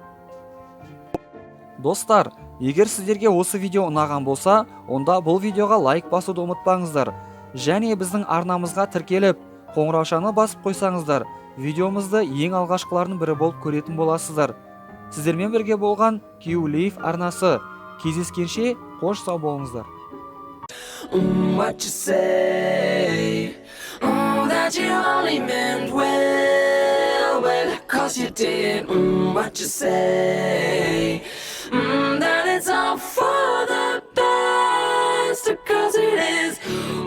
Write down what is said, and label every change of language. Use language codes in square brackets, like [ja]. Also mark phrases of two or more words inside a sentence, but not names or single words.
[kk] Достар, егер сіздерге осы видео ұнаған болса, онда бұл видеоға лайк басуды ұмытпаңыздар. Және біздің арнамызға тіркеліп, қоңыраушаны басып қойсаңыздар, видеомызды ең алғашқылардың бірі болып көретін боласыздар. Сіздермен бірге болған Q-Life арнасы. Кездескенше қош сау болыңыздар. [en] What you say? That you only meant well, 'cause you did. What you say? That it's all for the best, 'cause it is.